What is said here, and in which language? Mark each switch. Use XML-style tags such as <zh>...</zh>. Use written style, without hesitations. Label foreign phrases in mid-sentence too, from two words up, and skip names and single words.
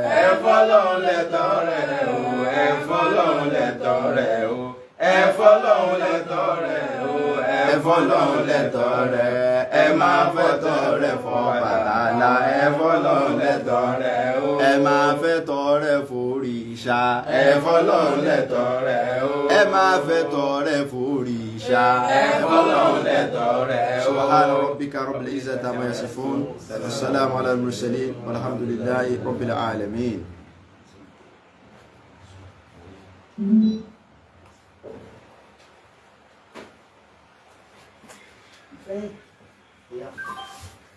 <yo>ẹ̀fọ́ lọ́hun lẹ́tọ́ rẹ̀ o ẹ̀fọ́ lọ́hun lẹ́tọ́ rẹ̀ o ẹ̀fọ́ lọ́hun lẹ́tọ́ rẹ̀ o ẹ̀fọ́ lọ́hun lẹ́tọ́ rẹ̀ ẹ máa fẹ́ tọ́ rẹ̀ fọ́ Ọbàtálá ẹ̀fọ́ lọ́hun lẹ́tọ́ rẹ̀ o ẹ máa fẹ́ tọ́ rẹ̀ fòrìṣà ẹ̀fọ́ lọ́hun lẹ́tọ́ rẹ̀ o ẹ máa fẹ́ tọ́ rẹ̀ fòrìṣà ẹ̀fọ́ lọ́hun lẹ́tọ́ rẹ̀ o.</yo> <ar>سبحان ربك رب العزة عما يصفون والسلام على المرسلين والحمد لله رب العالمين.</ar> <en>Yeah.</en>